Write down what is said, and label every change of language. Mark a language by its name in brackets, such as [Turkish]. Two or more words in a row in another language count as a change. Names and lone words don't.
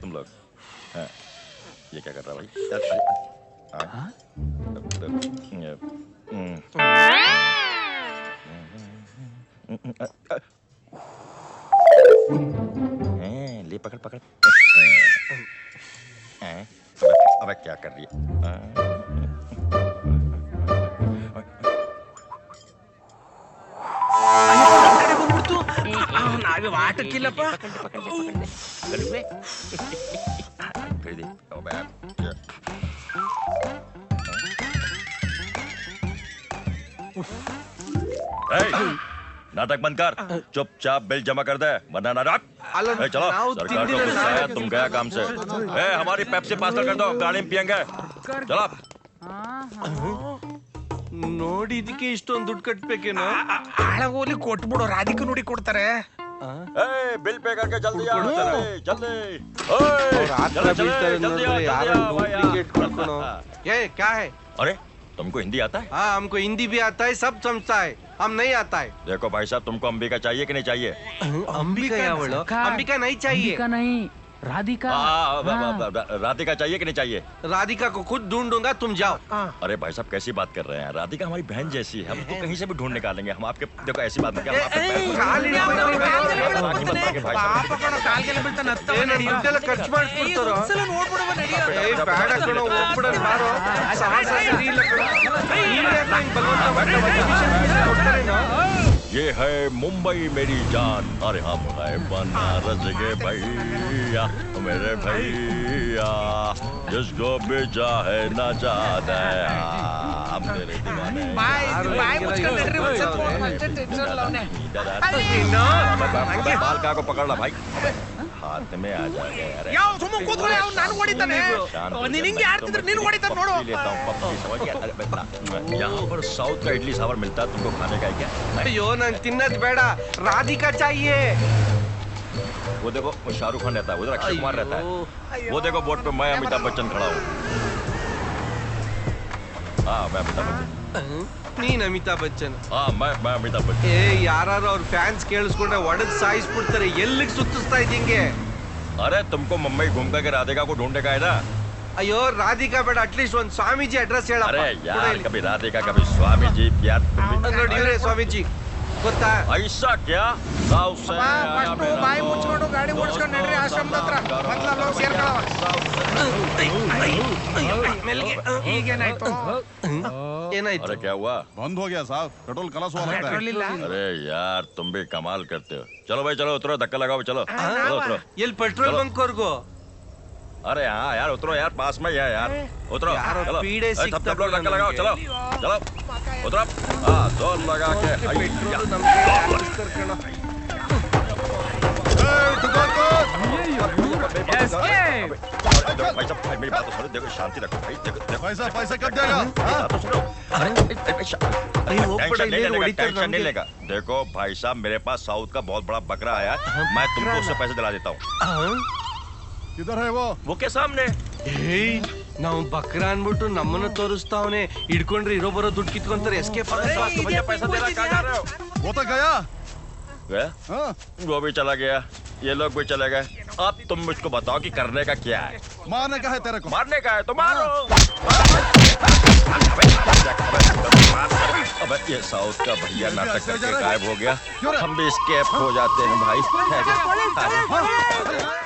[Hindi] तुम लोग. ये क्या कर रहा भाई? ले पकड़ पकड़. अबे क्या कर रही है? [Kannada] ನಾವೇ ವಾಟಕ್ಕಿಲ್ಲಪ್ಪ. [Hindi] नाटक बंद कर. चुपचाप बिल जमा कर दे, वरना नाटक. चलो, सरकार को गुस्सा आया, तुम गया काम से. हमारी पेप्सी पार्सल कर दो, गाड़ी में पियेंगे. चलो. [Kannada] ನೋಡಿ ಇದಕ್ಕೆ ಇಷ್ಟೊಂದು ದುಡ್ಡು ಕಟ್ಬೇಕೇನೋ. ಹಾಳಾಗೋಲಿ ಕೊಟ್ಬಿಡು. ರಾಧಿಕ ನೋಡಿ ಕೊಡ್ತಾರೆ. [Hindi] बिल पे करके जल्दी आ. जल्दी. क्या है? अरे तुमको हिंदी आता है? हाँ हमको हिंदी भी आता है, सब समझता है. हम नहीं आता है. देखो भाई साहब, तुमको अंबिका चाहिए कि नहीं चाहिए? अंबिका या बोलो? अंबिका नहीं चाहिए. नहीं. राधिका राधिका चाहिए कि नहीं चाहिए? राधिका को खुद ढूंढूंगा, तुम जाओ। अरे भाई साहब कैसी बात कर रहे हैं? राधिका हमारी बहन जैसी है, हम तो कहीं से भी ढूंढ निकालेंगे। हम आपके देखो ऐसी बात नहीं कि हम आपके [Kannada] ಖರ್ಚು ಮಾಡಿಸ್ಬಿಡ್ತಾರೋ ಬೇಡ ಕಣೋ, ಹೋಗ್ಬಿಡೋದು ಬಾರೋ. ಸಾಹಸ ಸರಿ ಇಲ್ಲ ಕಣೋ. [Hindi] ये है मुंबई मेरी जान, अरे हम है बनारस के भैया, मेरे भैया, जिसको भी चाहे न चाहता है, हम तेरे दीवाने। बाल का को पकड़ ला भाई, हाथ में आ जाएगा यार। यहाँ पर साउथ का इडली सांभर मिलता है, तुमको खाने का है क्या? [Kannada] ಅಯ್ಯೋ ನಂಗೆ ತಿನ್ನದ್ ಬೇಡ, ರಾಧಿಕಾ ಚಾಹಿಯೇ. [Hindi] वो देखो वो शाहरुख खान रहता है, उधर अक्षय कुमार रहता है। वो देखो बोर्ड पे मैं अमिताभ बच्चन खड़ा हूँ। हाँ मैं अमिताभ बच्चन। [Kannada] ನೀನ್ ಅಮಿತಾಬ್ ಬಚ್ಚನ್? [Hindi] हाँ मैं अमिताभ बच्चन। [Kannada] ಏ ಯಾರು ಅವ್ರ ಫ್ಯಾನ್ಸ್ ಕೇಳಿಸ್ಕೊಂಡ್ರೆ ಒಡೆದ್ ಸಾಯಿಸ್ಬಿಡ್ತಾರೆ. ಎಲ್ಲಿಗೆ ಸುತ್ತಿಸ್ತಾ ಇದ್ದಿಂಗೆ? [Hindi] अरे तुमको मुंबई घूम करके राधिका को ढूंढने का है ना? [Kannada] ಅಯ್ಯೋ ರಾಧಿಕಾ ಬೇಡ, ಅಟ್ಲೀಸ್ಟ್ ಒಂದ್ ಸ್ವಾಮೀಜಿ ಅಡ್ರೆಸ್ ಹೇಳ. [Hindi] अरे यार कभी राधिका कभी स्वामी जी यार तुम [Kannada] ನೋಡಿ ಇವರೇ ಸ್ವಾಮೀಜಿ, ಗೊತ್ತಾ? [Hindi] ऐसा क्या? साउथ से [Kannada] ಬಾಯಿ ಮುಚ್ಕೊಂಡು ಗಾಡಿ ಓಡಿಸ್ಕೊಂಡು ನಡ್ರಿ ಆಶ್ರಮದ ಹತ್ರ. ಮೊದ್ಲು ಹೋಗಿ ಸೇರ್ಕೊಳ್ಳವ. ಈಗೇನಾಯ್ತು? ಏನಾಯ್ತು? [Hindi] अरे क्या हुआ? बंद हो गया साहब, पेट्रोल खलास हुआ लगता है। अरे यार तुम भी कमाल करते हो। चलो भाई चलो उतरो, धक्का लगाओ, चलो चलो उतरो। [Kannada] ಎಲ್ಲಿ [English] petrol bunk [Kannada] ವರ್ಗು? [Hindi] अरे हाँ यार उतरो यार, पास में ही है यार, उतरो चलो। पीड़े सब लोग धक्का लगाओ, चलो चलो उतरो। हाँ जोर लगा के भाई साहब मेरी बात तो सुनो, देखो शांति रखो भाई, देखो पैसा कट जाएगा। टेंशन नहीं लेगा। देखो भाई साहब मेरे पास साउथ का बहुत बड़ा बकरा आया है, मैं तुमको उससे पैसे दिला देता हूँ। किधर है वो के सामने। [Kannada] ಏಯ್ ನಾವು ಬಕ್ರ ಅನ್ಬಿಟ್ಟು ನಮ್ಮನ್ನ ತೋರಿಸ್ತಾವನೆ. ಹಿಡ್ಕೊಂಡ್ರೆ ಇರೋ ಬರೋ ದುಡ್ಡು ಕಿತ್ಕೊಂತಾರೆ. ಎಸ್ಕೇಪ್ [Hindi] पैसा दे रहा, कहाँ जा रहे हो? वो तो गया। गया? वो भी चला गया, ये लोग भी चले गए। अब तुम मुझको बताओ कि करने का क्या है? मारने का है तेरे को। मारने का है तो मारो। अबे ये साउथ का भैया नाटक करके गायब हो गया, हम भी स्केप हो जाते हैं भाई।